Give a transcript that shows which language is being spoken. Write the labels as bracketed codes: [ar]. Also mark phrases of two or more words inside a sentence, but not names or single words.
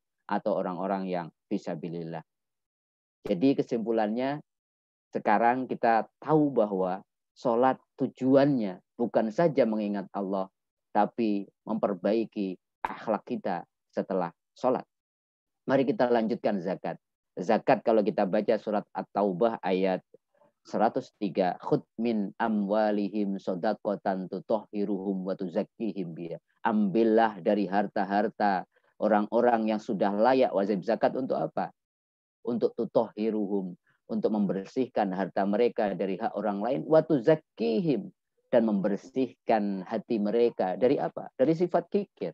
[id] Atau orang-orang yang fisabilillah. Jadi kesimpulannya, sekarang kita tahu bahwa sholat tujuannya bukan saja mengingat Allah, tapi memperbaiki akhlak kita setelah sholat. Mari kita lanjutkan zakat. Zakat kalau kita baca surat At-Taubah ayat 103. [ar] خذ من أموالهم صدقة تطهرهم وتزكيهم بها. [id] Ambillah dari harta-harta orang-orang yang sudah layak wajib zakat untuk apa? Untuk tutahhiruhum, untuk membersihkan harta mereka dari hak orang lain. [ar] وتزكيهم. [id] Dan membersihkan hati mereka dari apa? Dari sifat kikir.